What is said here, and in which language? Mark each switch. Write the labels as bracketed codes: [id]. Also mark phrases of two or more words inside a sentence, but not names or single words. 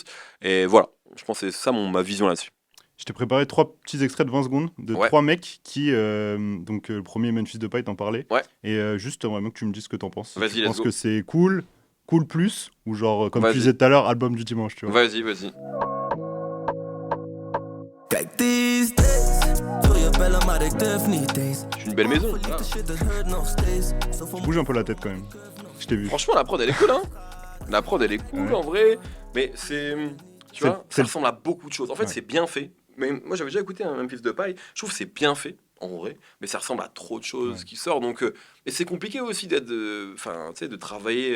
[fr] Et voilà, je pense que c'est ça ma vision là-dessus. Je t'ai préparé 3 petits extraits de 20 secondes de Ouais, 3 mecs qui. Donc, le premier, Memphis Depay, t'en parlais. ouais, Et juste, vraiment que tu me dises ce que t'en penses. Si tu vas-y, let's penses que go. c'est cool, cool plus, ou genre, comme tu Vas-y, disais tout à l'heure, album du dimanche, tu vois. vas-y, vas-y. [nl] Kijk [en] these days, [nl] wil je bellen maar ik durf niet eens. [fr] C'est une belle maison. Voilà. [nl] Liefde shit dat hurt nog steeds. Zoveel [fr] Tu bouges un peu la tête quand même. Je t'ai vu. Franchement, la prod elle est cool, hein. La prod elle est cool Ouais. en vrai, mais c'est. Tu vois, C'est ça le- ressemble à beaucoup de choses. En fait, Ouais. c'est bien fait. Mais moi, j'avais déjà écouté un Memphis Depay. Je trouve que c'est bien fait, en vrai. Mais ça ressemble à trop de choses Ouais. qui sortent. Donc, et c'est compliqué aussi d'être. Enfin, tu sais, de travailler.